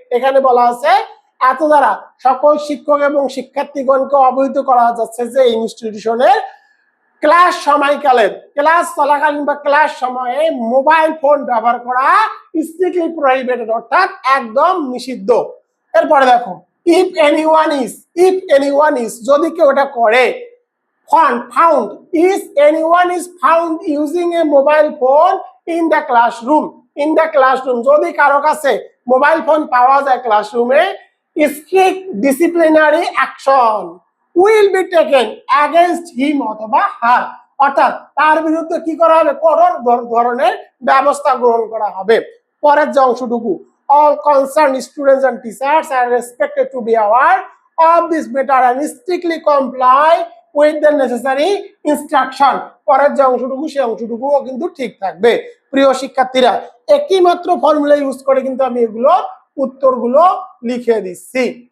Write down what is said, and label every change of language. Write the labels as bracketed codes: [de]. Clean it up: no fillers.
[bn] এখানে বলা আছে এত দ্বারা সকল শিক্ষক এবং শিক্ষার্থীগণকে অবহিত করা যাচ্ছে যে ইনস্টিটিউশনের ক্লাস সময়কালে, ক্লাস চলাকালীন বা ক্লাস সময়ে মোবাইল ফোন ব্যবহার করা স্ট্রিক্টলি প্রহিবিটেড অর্থাৎ একদম নিষিদ্ধ। এরপরে দেখো [en] if anyone is [bn] যদি কেউ এটা করে, [en] found is anyone is found using a mobile phone in the classroom [bn] যদি কারো কাছে মোবাইল ফোন পাওয়া যায় ক্লাসরুমে, [en] strict disciplinary action will be taken against him [bn] অথবা [en] her। [bn] অর্থাৎ তার বিরুদ্ধে কি করা হবে? কঠোর ধরনের ব্যবস্থা গ্রহণ করা হবে। পরের যে অংশটুকু [en] all concerned students and teachers are expected to be aware of this matter and strictly comply with the necessary instruction। [bn] পরের যে অংশটুকু সেই অংশটুকুও কিন্তু ঠিক থাকবে। প্রিয় শিক্ষার্থীরা, একই মাত্র ফর্মুলা ইউজ করে কিন্তু আমি এগুলো উত্তরগুলো লিখে দিচ্ছি।